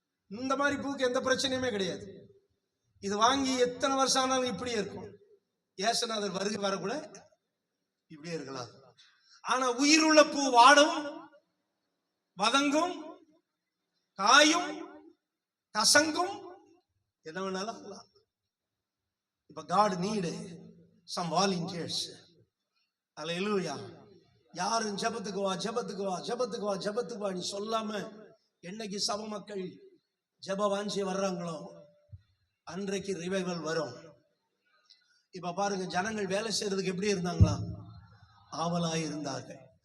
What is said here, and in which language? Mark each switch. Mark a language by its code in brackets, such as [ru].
[ta] இந்த மாதிரி பூக்கு எந்த பிரச்சனையுமே கிடையாது. இது வாங்கி எத்தனை வருஷம் ஆனாலும் இப்படியே இருக்கும். ஏசுநாதர் வருகை வரக்கூட இப்படியே இருக்கலாம். ஆனா உயிருள்ள பூ வாடும், வதங்கும், காயும், கசங்கும், என்ன வேணாலும் ஆகலாம். இப்ப [en] God need some volunteers. [ta] அல்லேலூயா. யாரும் ஜெபத்துக்கு வா, ஜெபத்துக்கு வா, ஜெபத்துக்கு வா, ஜெபத்துக்கு வா நீ சொல்லாம என்னைக்கு சபை மக்கள் ஜெப வாஞ்சி வர்றாங்களோ அன்றைக்கு ரிவைவல் வரும். இப்ப பாருங்க, ஜனங்கள் வேலை செய்யறதுக்கு எப்படி இருந்தாங்களா, ஆவலாய் இருந்தார்கள்.